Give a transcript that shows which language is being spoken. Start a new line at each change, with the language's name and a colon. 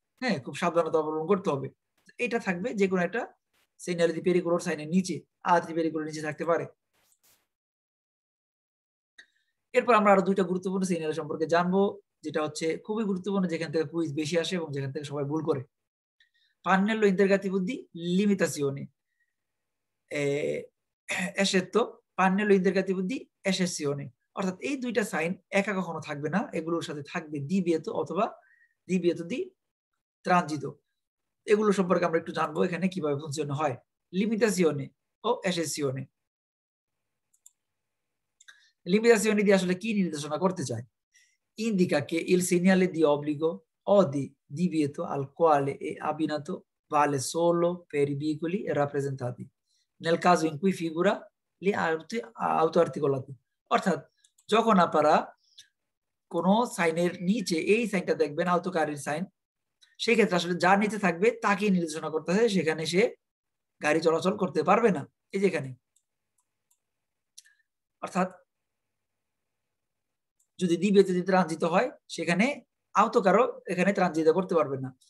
Bangla: হ্যাঁ, খুব সাবধানতা অবলম্বন করতে হবে। এটা থাকবে যে কোনো একটা সিগন্যাল দি পেরিকুলোর সাইনের নিচে, আদি পেরিকুলোর নিচে থাকতে পারে। এরপর আমরা আরো দুইটা গুরুত্বপূর্ণ সিগন্যাল সম্পর্কে জানবো, যেটা হচ্ছে খুবই গুরুত্বপূর্ণ, যেখান থেকে কুইজ বেশি আসে এবং যেখান থেকে সবাই ভুল করে।
Italian: pannello interrogativo di limitazione, eccetto pannello interrogativo di eccezione,
Bangla: অর্থাৎ এই দুইটা সাইন একা কখনো থাকবে না, এগুলোর সাথে থাকবে divieto অথবা divieto di transito। এগুলো সম্পর্কে আমরা একটু জানবো এখানে কিভাবে ফাংশন হয়। limitazione ও eccezione। limitazione দিয়ে আসলে কি নির্দেশনা করতে চায়?
Italian: Indica che il segnale di obbligo o di divieto al quale è abbinato vale solo per i veicoli rappresentati, nel caso in cui figura li autoarticolati।
Bangla: অর্থাৎ যখন আপনারা কোন সাইনের নিচে এই সাইনটা দেখবেন আওতকারীর সাইন, সেই ক্ষেত্রে আসলে যার নিচে থাকবে তাকে নির্দেশনা করতে হয়, সেখানে সে গাড়ি চলাচল করতে পারবে না। এই যেখানে অর্থাৎ যদি divieto di transito হয়, সেখানে আওতকারও এখানে ট্রানজিট করতে পারবে না।